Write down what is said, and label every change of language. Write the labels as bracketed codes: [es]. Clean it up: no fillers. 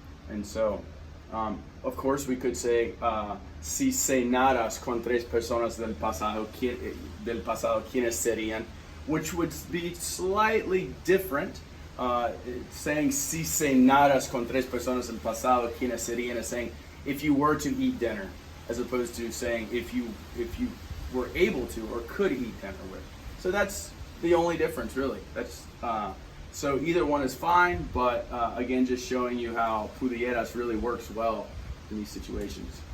[en] And so, of course, we could say, [es] si cenaras con 3 personas del pasado, ¿quiénes serían? [en] Which would be slightly different. [es] Saying si cenaras con 3 personas del pasado, ¿quiénes serían? [en] Is saying if you were to eat dinner, as opposed to saying if you were able to or could eat dinner with. So that's the only difference, really. That's so either one is fine, but again, just showing you how pudieras really works well in these situations.